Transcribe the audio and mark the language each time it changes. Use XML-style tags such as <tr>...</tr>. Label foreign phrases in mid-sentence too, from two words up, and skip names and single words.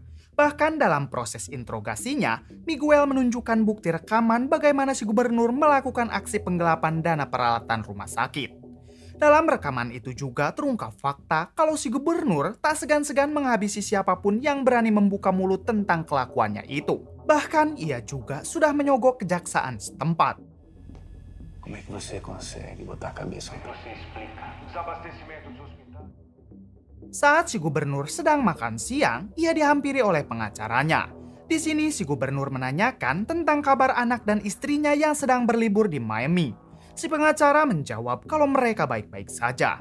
<id>Bahkan dalam proses interogasinya, Miguel menunjukkan bukti rekaman bagaimana si gubernur melakukan aksi penggelapan dana peralatan rumah sakit. Dalam rekaman itu juga terungkap fakta kalau si gubernur tak segan-segan menghabisi siapapun yang berani membuka mulut tentang kelakuannya itu. Bahkan ia juga sudah menyogok kejaksaan setempat.</id> <pt>Como é que você consegue botar a cabeça no</pt> <id>Saat si gubernur sedang makan siang, ia dihampiri oleh pengacaranya. Di sini si gubernur menanyakan tentang kabar anak dan istrinya yang sedang berlibur di Miami. Si pengacara menjawab kalau mereka baik-baik saja.</id>